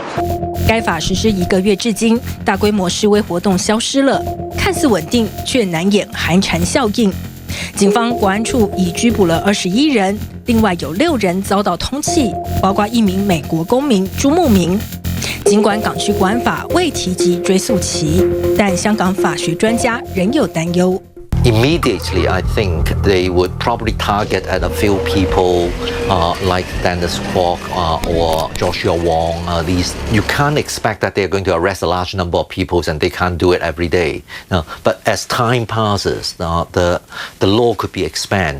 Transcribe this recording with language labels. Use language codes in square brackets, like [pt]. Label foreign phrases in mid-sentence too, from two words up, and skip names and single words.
[zh] 該法實施1個月至今，大規模示威活動消失了，看似穩定，卻難掩寒蟬效應。警方國安處已拘捕了21人，另外有6人遭到通緝，包括1名美國公民朱慕明。儘管港區國安法未提及追訴期，但香港法學專家仍有擔憂。 [en] Immediately, I think they would probably target at a few people like Dennis Kwok or Joshua Wong. These you can't expect that they're going to arrest a large number of people, and they can't do it every day. But as time passes, the law could be expanded.